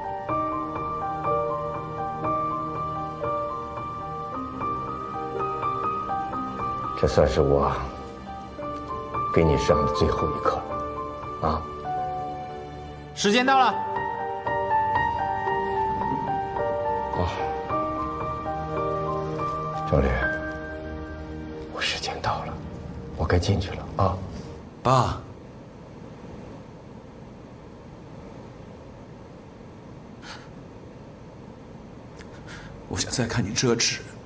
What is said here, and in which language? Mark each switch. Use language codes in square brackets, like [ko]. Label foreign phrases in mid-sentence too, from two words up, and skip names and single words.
[zh] 這算是我給你上的最後一課了，啊！時間到了。钟离，我时间到了，我该进去了啊！爸，我想再看你折纸。